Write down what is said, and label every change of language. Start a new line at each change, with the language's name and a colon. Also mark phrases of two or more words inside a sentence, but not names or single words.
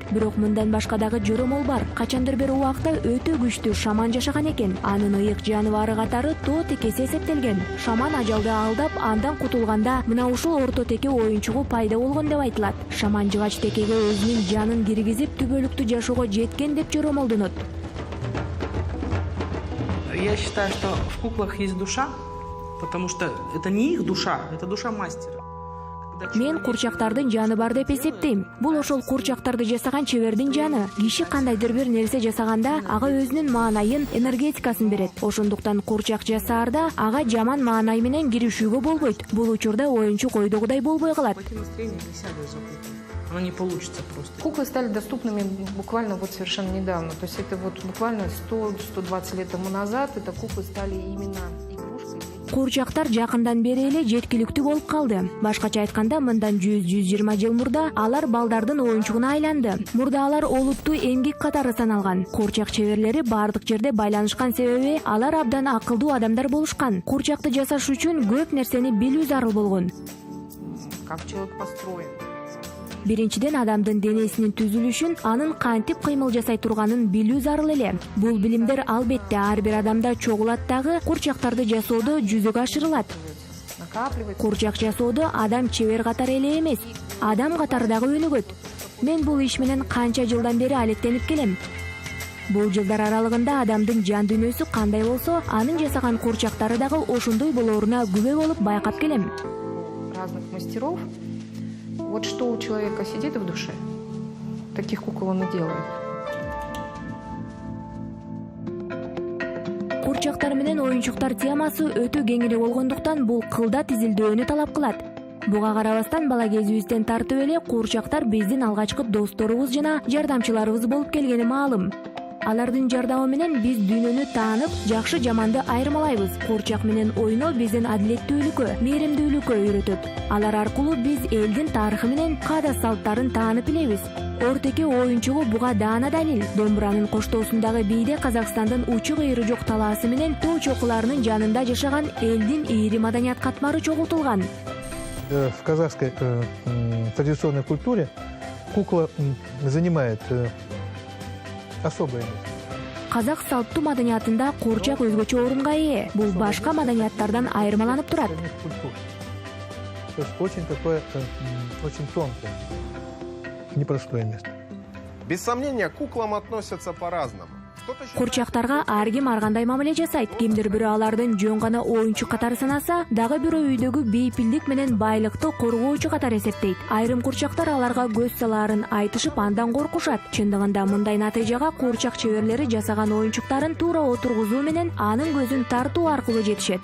Kyrgyz: Бирок мындан башка дагы жөромол бар. Качандыр бир убакта өтө күчтүү шаман жашаган экен. Анын ыйык жаныбары катары тоо текеси эсептелген. Шаман ажалды алдап, андан кутулганда мына ушул орто теке оюнчугу пайда болгон деп айтылат. Шаман жыгач текеге өзүнүн жанын киргизип, түбөлүктүү жашоого жеткен деп жөромолдонот.
Russian: Я считаю, что в куклах есть душа. Потому что это не их душа, это душа мастера.
Kyrgyz: Мен курчактардын жаны бар деп эсептейм. Бул ошол курчактарды жасаган чебердин жаны. Киши кандайдыр бир нерсе жасаганда ага өзүнүн маанайын, энергетикасын берет. Ошондуктан курчак жасаарда ага жаман маанай менен киришүүгө болбойт. Бул учурда оюнчук ойдогудай болбой калат.
Russian: Оно не получится просто. Куклы стали доступными буквально вот совершенно недавно. То есть это вот буквально 100-120 лет тому назад это куклы стали именно игрушкой.
Kyrgyz: Курчактар жакындан бери эле жеткиликтүү болуп калды. Башкача айтканда, мындан 100-120 жыл мурда алар балдардын оюнчугуна айланды. Мурда алар олуттуу эмгек катары саналган. Курчак чеберлери бардык жерде байланышкан себеби алар абдан акылдуу адамдар болушкан. Курчакты жасаш үчүн көп нерсени билүү зарыл болгон.
Russian: Как человек построен.
Kyrgyz: Биринчиден адамдын денесинин түзүлүшүн, анын кантип кыймыл жасай турганын билүү зарыл эле. Бул билимдер албетте ар бир адамда чогулат дагы, курчактарды жасоодо жүзөгө ашырылат. Курчак жасоодо адам чебер катары эле эмес, адам катары дагы өнүгөт. Мен бул иш менен канча жылдан бери алектенип келем. Бул жылдар аралыгында адамдын жан дүйнөсү кандай болсо, анын жасаган курчактары дагы ошондой болооруна күбө болуп байкап келем.
Russian: Разных мастеров. Вот что у человека сидит в душе, таких кукол он и делает.
Kyrgyz: Курчактар менен оюнчуктар темасы өтө кең эле болгондуктан бул кылдат изилдөөнү талап кылат. Буга карабастан бала кезибизден тартып эле курчактар биздин алгачкы досторубуз жана жардамчыларыбыз болуп келгени маалым. Алардын жардамы менен биз дүйнөнү таанып, жакшы жаманды айырмалайбыз. Куурчак менен ойноо биздин адилеттүүлүккө, мээримдүүлүккө үйрөтөт. Алар аркылуу биз элдин тарыхы менен каада салттарын таанып билебиз. Ортеке оюнчугу буга даана далил. Домбуранын коштоосундагы бийде Казакстандын учу кыйры жок талаасы менен тоо чокуларынын жанында жашаган элдин ийри маданият катмары чогултулган.
Russian: В казахской традиционной культуре кукла занимает особое место.
Kyrgyz: Казак салттуу маданиятында куурчак өзгөчө орунга ээ. Бул башка маданияттардан айырмаланып турат.
Russian: То есть очень такое, очень тонкое, непростое место. Без сомнения, к куклам относятся по-разному.
Kyrgyz: Курчактарга ар ким ар кандай мамиле жасайт. Кимдир бирөө алардын жөн гана оюнчу катары санаса, дагы бирөө үйдөгү бейпилдик менен байлыкты коргоочу катары эсептейт. Айрым курчактар аларга көз салаарын айтышып андан коркушат. Чындыгында мындай натыйжага куурчак чеберлери жасаган оюнчуктарын туура отургузуу менен анын көзүн тартуу аркылуу жетишет.